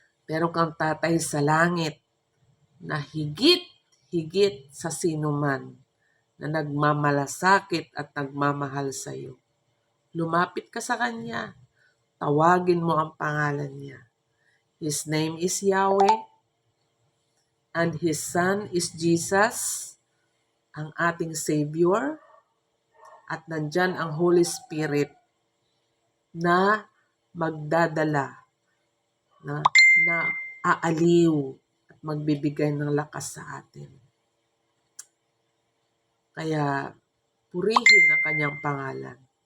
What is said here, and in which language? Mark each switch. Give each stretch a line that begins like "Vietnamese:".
Filipino: Meron kang tatay sa langit na higit sa sino man na nagmamalasakit at nagmamahal sa iyo. Lumapit ka sa Kanya. Tawagin mo ang pangalan niya.
English: His name is Yahweh and His Son is Jesus,
Filipino: ang ating
English: Savior.
Filipino: At nandyan ang Holy Spirit na magdadala, na aaliw at magbibigay ng lakas sa atin. Kaya purihin ang kanyang pangalan.